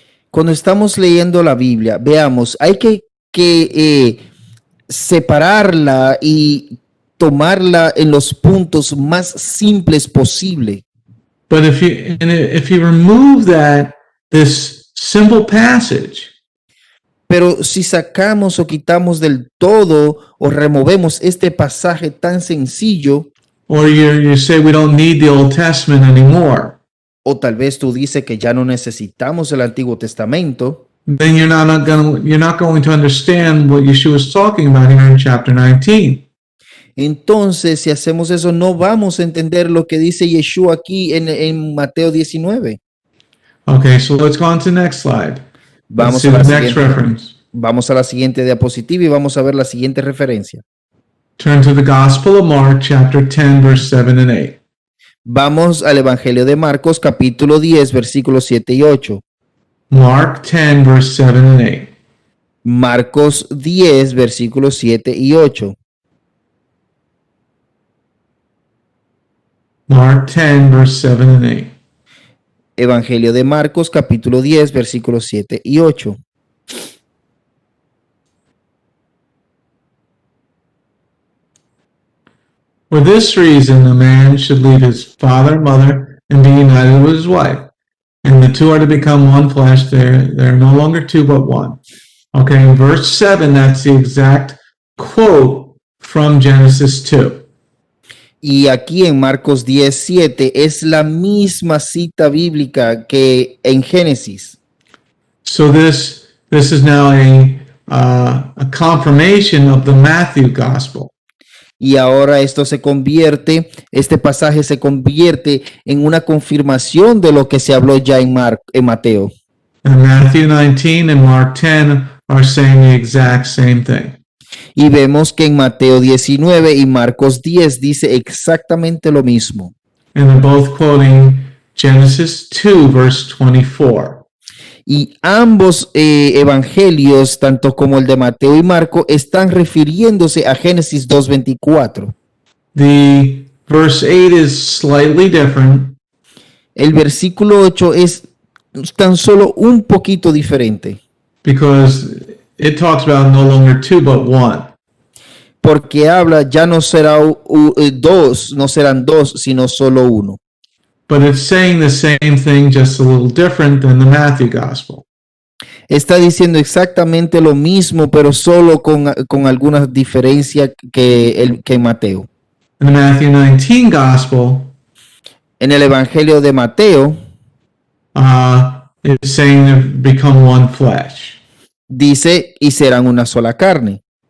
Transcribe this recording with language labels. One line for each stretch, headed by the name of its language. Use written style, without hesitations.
Spanish: Cuando estamos leyendo la Biblia, veamos, hay que separarla y tomarla en los puntos más simples posible.
English: But if you remove this simple passage,
Spanish: Pero si sacamos o quitamos del todo o removemos este pasaje tan sencillo,
English: or you say we don't need the Old Testament anymore,
Spanish: o tal vez tú dices que ya no necesitamos el Antiguo Testamento,
English: then you're not going to understand what Yeshua is talking about here in chapter 19.
Spanish: entonces si hacemos eso no vamos a entender lo que dice Yeshua aquí en Mateo 19.
English: Okay, so let's go on to the next slide. Let's
Spanish: Vamos
English: see
Spanish: a la
English: the next
Spanish: siguiente.
English: reference.
Spanish: Vamos a la siguiente diapositiva y vamos a ver la siguiente referencia.
English: Turn to the Gospel of Mark, chapter 10, verse 7 and 8.
Spanish: Vamos al Evangelio de Marcos, capítulo 10, versículos 7 y 8.
English: Mark 10, verse 7 and 8.
Spanish: Marcos 10, versículos 7 y 8.
English: Mark 10, verse 7 and 8.
Spanish: Evangelio de Marcos, capítulo 10, versículos 7 y 8.
English: For this reason, a man should leave his father and mother and be united with his wife. And the two are to become one flesh. They're no longer two, but one. Okay, in verse 7, that's the exact quote from Genesis 2.
Spanish: Y aquí en Marcos 10, 7 es la misma cita bíblica que en Génesis.
English: So this is now a confirmation of the Matthew gospel.
Spanish: Y ahora esto se convierte, este pasaje se convierte en una confirmación de lo que se habló ya en Mateo.
English: And Matthew 19 and Mark 10 are saying the exact same thing.
Spanish: Y vemos que en Mateo 19 y Marcos 10 dice exactamente lo mismo.
English: And they're both quoting Genesis 2, verse 24.
Spanish: Y ambos evangelios, tanto como el de Mateo y Marco, están refiriéndose a Génesis 2:24.
English: The verse 8 is slightly different.
Spanish: El versículo 8 es tan solo un poquito diferente,
English: Because it talks about no longer two, but one.
Spanish: porque habla ya no será dos, no serán dos, sino solo uno.
English: But it's saying the same thing, just a little different than the Matthew gospel.
Spanish: Está diciendo exactamente lo mismo, pero solo con algunas diferencias que en Mateo.
English: In the Matthew 19 gospel,
Spanish: En el Evangelio de Mateo
English: it's saying they've become one flesh.
Spanish: dice, y serán una sola carne.